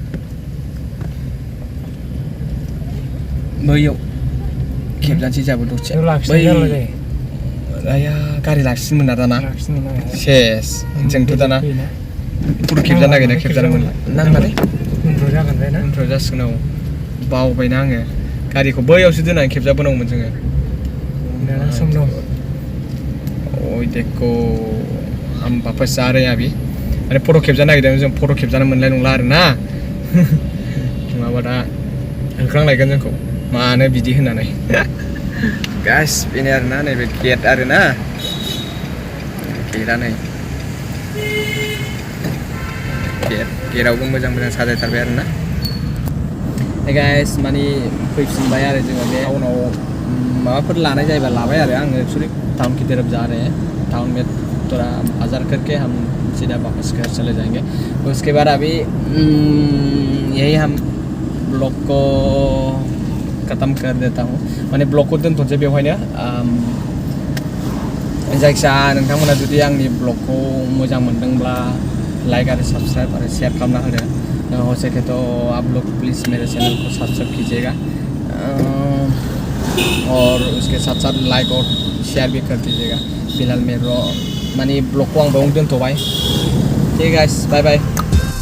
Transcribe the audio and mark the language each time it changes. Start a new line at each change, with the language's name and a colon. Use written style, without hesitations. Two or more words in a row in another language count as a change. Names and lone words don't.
Bodo: बैयाव खेबजानोसै जाबो दसे आया गारि लाखिनोमोन ना दाना सेस जोंथ' दाना फट' खेबजानो नागिरदों खेबजानो मोनला नांलालै उनफ्राव जासिगोन औ बावबायना आङो गारिखौ बैयावसो दोननानै खेबजाबोनांगौमोन जोङो
Hindi: ओइ देखो हम वापस जा रहे हैं अभी
Bodo: माने फट' खेबजानो नागिरदों जों फट' खेबजानो मोननाय नंला आरोना नङाबा दा होख्रांलायगोन जोंखौ मानो बिदि होननानै गाइस बेनो आरोना नैबे गेट आरोना गेटआ नै गेटआवबो मोजां साजायथारबाय आरोना गाइस माने फैफिनबाय आरो जोङो बे टाउनाव माबाफोर लानाय जायोबा लाबाय आरो आङो
Hindi: एक्चुअली टाउन की तरफ जा रहे हैं टाउन में थोड़ा बाजार करके हम सीधा वापस घर चले जाएंगे उसके बाद अभी यही हम ब्लॉग को ख़त्म कर देता हूँ माने ब्लॉग को
Bodo: दोनथ'नोसै बेवहायनो जायखिजाया नोंथांमोना जुदि आंनि ब्लगखौ मोजां मोनदोंब्ला
Hindi: लाइक और सब्सक्राइब और शेयर करना हो सके तो आप लोग प्लीज़ मेरे चैनल को सब्सक्राइब कीजिएगा और उसके साथ साथ लाइक और शेयर भी कर दीजिएगा फिलहाल मेरे मानी ब्लॉग को
Bodo: आं बावनो दोनथ'बाय
Hindi: ठीक गाइस
English: bye bye